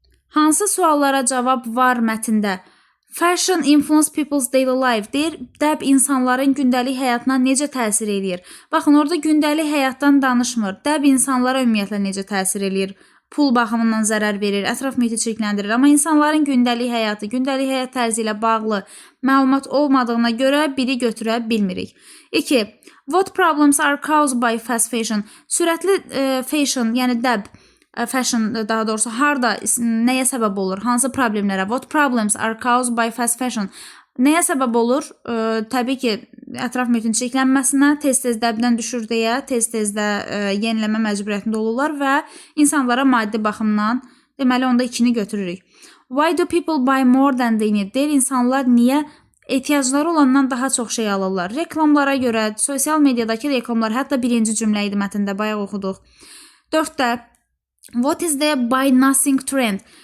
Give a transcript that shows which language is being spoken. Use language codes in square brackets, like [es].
[az] Hansı suallara cavab var mətndə? [en] Fashion influence people's daily life [az] deyir, dəb insanların gündəlik həyatına necə təsir eləyir? Baxın, orada gündəlik həyatdan danışmır. Dəb insanlara ümumiyyətlə necə təsir eləyir? Pul baxımından zərər verir, ətraf mühiti çirkləndirir. Amma insanların gündəlik həyatı, gündəlik həyat tərzi ilə bağlı məlumat olmadığına görə biri götürə bilmirik. 2. [en] What problems are caused by fast fashion? [az] Sürətli fashion, yəni dəb, fashion daha doğrusu harda, nəyə səbəb olur? Hansı problemlərə? [en] What problems are caused by fast fashion? [az] Nəyə səbəb olur? Təbii ki, ətraf mühitin çirklənməsinə, tez-tez dəbdən düşür deyə, tez-tez də yeniləmə məcburiyyətində olurlar və insanlara maddi baxımdan, deməli onda 2-ni götürürük. [en] Why do people buy more than they need? [az] Deyir, insanlar niyə ehtiyacları olandan daha çox şey alırlar? Reklamlara görə, sosial mediadakı reklamlar, hətta birinci cümlə idi mətndə, bayaq oxuduq. 4-də, [en] what is the buy nothing trend?